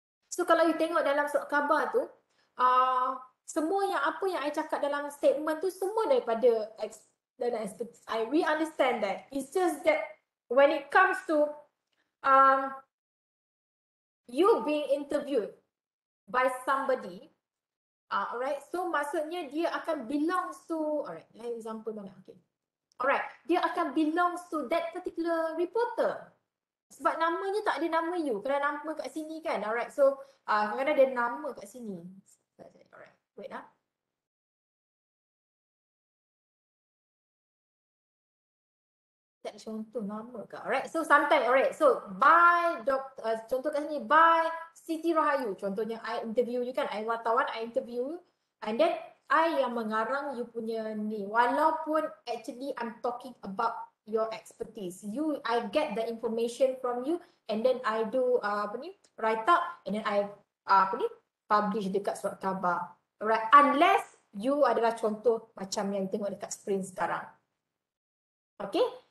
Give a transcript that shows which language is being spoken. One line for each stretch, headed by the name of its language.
Malay: So kalau you tengok dalam surat khabar tu, semua yang apa yang I cakap dalam statement tu semua daripada expertise I.
English: We understand that. It's just that when it comes to you being interviewed by somebody, alright, so
Malay: maksudnya dia akan
English: belongs to, alright, example mana, okay. Alright, dia akan belongs to that particular reporter.
Malay: Sebab namanya tak ada nama you. Kalau nama kat sini kan. Alright, so kadang-kadang ada nama kat sini.
English: Alright, wait lah.
Malay: Tak ada contoh nama ke. Alright, so sometimes, alright, so by contoh kat sini, by Siti Rahayu.
English: Contohnya I interview you kan, I wartawan, I interview you. And then I yang mengarang you punya ni, walaupun actually I'm talking about your expertise. I get the information from you, and then I do write up, and then I publish dekat surat khabar.
Malay: Alright, unless you adalah contoh macam yang tengok dekat screen sekarang. Okay,